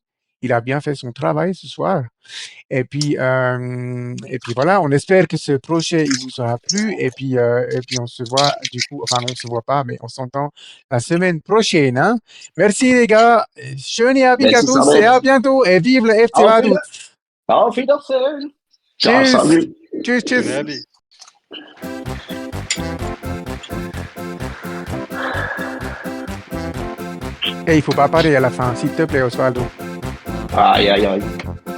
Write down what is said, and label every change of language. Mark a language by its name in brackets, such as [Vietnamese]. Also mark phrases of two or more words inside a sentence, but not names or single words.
[French] Il a bien fait son travail ce soir. Et puis voilà, on espère que ce projet il vous aura plu. Et puis on se voit du coup, enfin on se voit pas, mais on s'entend la semaine prochaine. Hein. Merci les gars. [German] Schöne Abend à [French] Merci, tous et à Samet. bientôt. Et vive le FC [German] Auf [French] Vaduz. [German] Auf Wiedersehen. Ciao, Tschüss. [French] salut. [German] Tschüss, tschüss. Schöne Abend. [French] Et il faut pas parler à la fin, s'il te plaît, Osvaldo. Aïe, aïe, aïe.